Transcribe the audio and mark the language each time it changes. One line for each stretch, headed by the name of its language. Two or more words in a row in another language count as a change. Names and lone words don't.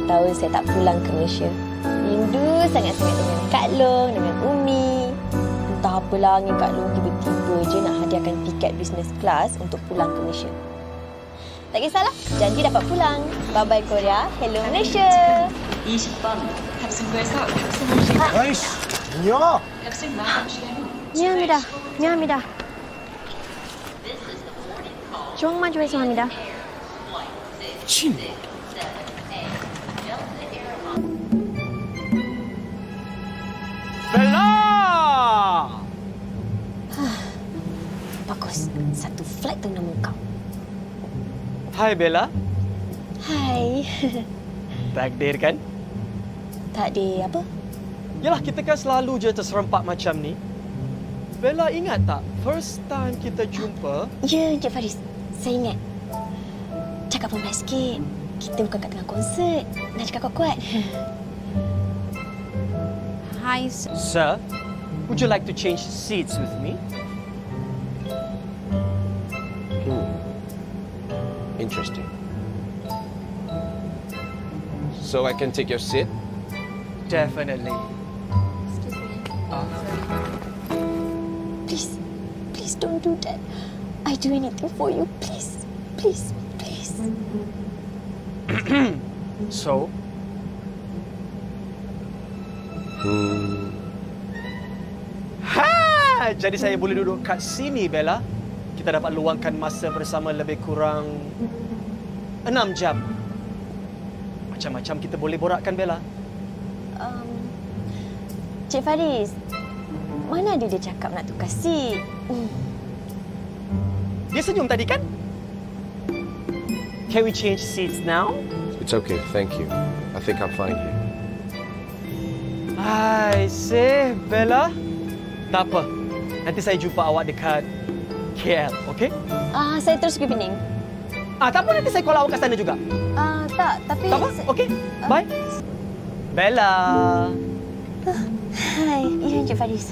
Malay: tahun saya tak pulang ke Malaysia. Rindu sangat-sangat dengan Kak Long, dengan Umi. Entah apalah dengan Kak Long, tiba-tiba je nak hadiahkan tiket business class untuk pulang ke Malaysia. Tak kisahlah, janji dapat pulang.
English: Bye-bye Korea, hello Malaysia.
Korean: 20번 탑승구에서 아이씨, 야! 탑승 마감시간은 미안합니다. 미안합니다. 주먹 마주 죄송합니다. 친. 벨라!
Malay: Bagus, satu flight tu nama kau. Hai Bella. Hai. Takdir kan? Tak ada apa? Yalah, kita kan selalu je terserempak macam ni. Bella, ingat tak?
English: First time
Malay: kita jumpa, Ya, Encik Faris. Saya ingat. Cakap pelan sikit. Kita bukan kat tengah konsert. Nak cakap kuat-kuat.
English: Hi, Sir, would you like to change seats with me? Interesting. So I can take your seat? Definitely. Please. Please don't do that. I do anything for you. Please. Please. Please. So, ha!
Malay: Jadi saya boleh duduk kat sini, Bella. Kita dapat luangkan masa bersama lebih kurang 6 jam. Macam-macam kita boleh borakkan, Bella. Cik Faris, mana ada dia cakap nak tukar seat? Dia senyum tadi kan?
English: Can we change seats now? It's okay, thank you. I think I'm fine here. I see, Bella.
Malay: Tak apa. Nanti saya jumpa awak dekat KL, okey? Saya terus pergi Pening. Tak apa, nanti saya call awak kat sana juga. Tak, tapi... Tak apa? Okey, bye. Bella. Hai, ya Encik Faris.